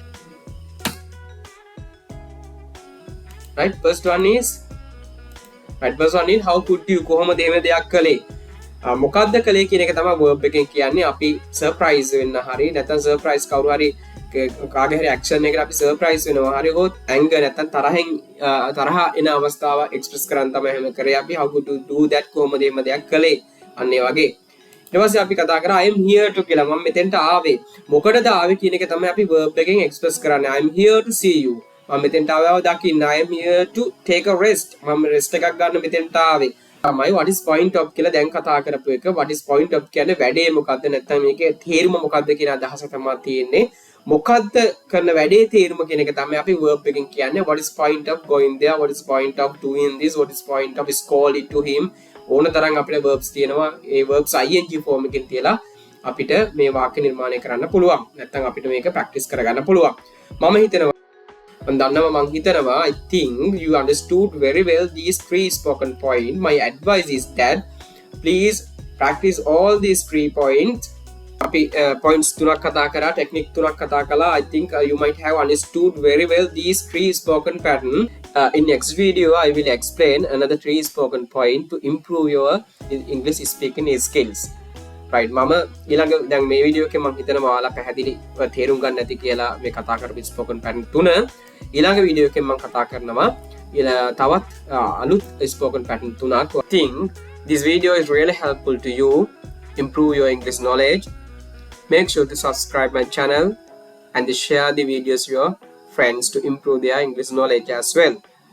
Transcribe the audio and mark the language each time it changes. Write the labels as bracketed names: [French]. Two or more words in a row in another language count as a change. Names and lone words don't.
[English] Right, first one is how could you [Sinhala] කොහොමද එහෙම දෙයක් කළේ? මොකක්ද කළේ කියන එක තමයි verb එකෙන් කියන්නේ. අපි surprise වෙන්න හරි නැත්නම් surprise කවුරු හරි කාගේ හරි action එකකට අපි surprise වෙනවා හරි හොත් anger නැත්නම් තරහ එන අවස්ථාව express කරන්න තමයි එහෙම කරේ අපි. [English] how could you do that [Sinhala] කොහොමද එහෙම දෙයක් කළේ? අන්න ඒ වගේ. ඊට පස්සේ අපි කතා කරා [English] I am here to [Sinhala] කියලා. මම මෙතෙන්ට ආවේ. මොකටද ආවේ කියන එක තමයි අපි verb එකෙන් express කරන්නේ. [English] I am here to see you. [Sinhala] මම මෙතෙන්ට ආවව දකින්න. [English] I am here to take a rest. [Sinhala] මම rest එකක් ගන්න මෙතෙන්ට ආවේ. තමයි [English] what is point of [Sinhala] කියලා දැන් කතා කරපු එක. [English] what is point of [Sinhala] කියන්නේ වැඩේ මොකද්ද නැත්නම් මේකේ තේරුම මොකද්ද කියන අදහස තමයි තියෙන්නේ. මොකද්ද කරන වැඩේ තේරුම කියන එක තමයි අපි verb එකෙන් කියන්නේ. [English] what is point of going there? what is point of doing this? what is point of call it to him? [Sinhala] ඕන තරම් අපිට verbs තියෙනවා. ඒ [English] verbs ing form [Sinhala] එකෙන් තියලා අපිට මේ වාක්‍ය නිර්මාණය කරන්න පුළුවන්. නැත්නම් අපිට මේක practice කරගන්න පුළුවන්. මම හිතනවා [English] I think you understood very well these 3 spoken points. My advice is that please practice all these 3 points. [Sinhala] අපි points 3ක් කතා කරා, technique 3ක් කතා කළා. [English] I think you might have understood very well these 3 spoken pattern. In next video I will explain another 3 spoken point to improve your English speaking skills. right, [Sinhala] මම ඊළඟ දැන් මේ වීඩියෝ එකේ මම හිතනවා ඔයාලා පැහැදිලි තේරුම් ගන්න ඇති කියලා මේ කතා කරපු [English] spoken pattern [Sinhala] 3 ඊළඟ වීඩියෝ එකෙන් මම කතා කරනවා තවත් අලුත් [English] spoken pattern [Sinhala] 3ක්. [English] I think this video is really helpful to you improve your English knowledge. Make sure to subscribe my channel and share the videos with your friends to improve their English knowledge as well.